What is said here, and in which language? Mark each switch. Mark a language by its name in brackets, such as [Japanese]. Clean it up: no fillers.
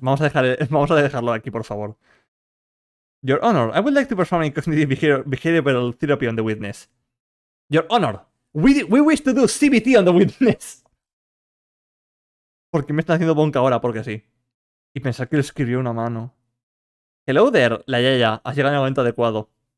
[Spanish] Vamos a dejarlo aquí, por favor. [English] Your Honor, I would like to perform a cognitive behavioral therapy on the witness. Your Honor, we wish to do CBT on the witness. [Spanish] Porque me está haciendo bonk ahora, porque sí. Y pensar que lo escribió una mano. [English] Hello there, [Spanish] la yaya. Has llegado en el momento adecuado.